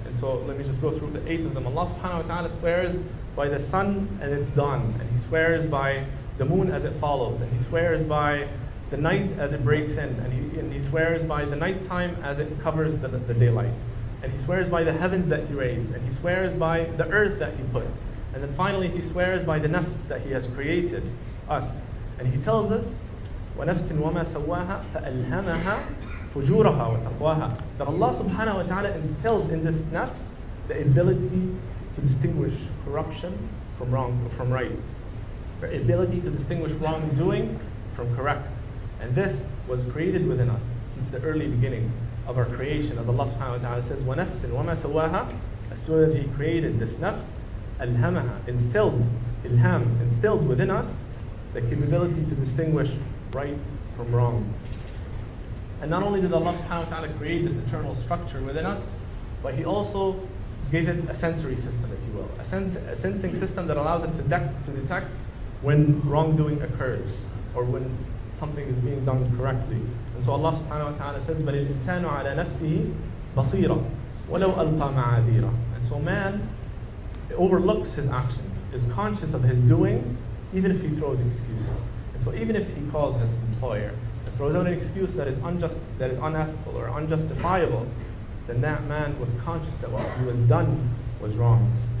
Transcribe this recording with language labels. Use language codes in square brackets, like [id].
[en] And so let me just go through the 8 of them. Allah subhanahu wa ta'ala swears by the sun and its dawn, and He swears by the moon as it follows, and He swears by the night as it breaks in, and he swears by the nighttime as it covers the daylight. And He swears by the heavens that He raised, and He swears by the earth that He put. And then finally He swears by the nafs that He has created, us. And He tells us, [ar] وَنَفْسٍ وَمَا سَوَّاهَا فَأَلْهَمَهَا فُجُورَهَا وَتَقْوَاهَا. [en] That Allah subhanahu wa ta'ala instilled in this nafs the ability to distinguish corruption from wrong, from right. The ability to distinguish wrongdoing from correct. And this was created within us since the early beginning of our creation. As Allah subhanahu wa ta'ala says, [ar] وَنَفْسٍ وَمَا سَوَّاهَا. [en] As soon as He created this nafs, alhamaha, instilled within us the capability to distinguish right from wrong. And not only did Allah subhanahu wa ta'ala create this eternal structure within us, but He also gave it a sensory system, if you will, a sensing system that allows it to detect when wrongdoing occurs or when something is being done correctly. And so Allah subhanahu wa ta'ala says, [ar] بَلِ الْإِنسَانُ عَلَى نَفْسِهِ بَصِيرًا وَلَوْ أَلْقَى مَعَاذِيرًا. [en] And so man overlooks his actions, is conscious of his doing, even if he throws excuses. And so even if he calls his employer and throws out an excuse that is unethical or unjustifiable, then that man was conscious that what he was done was wrong.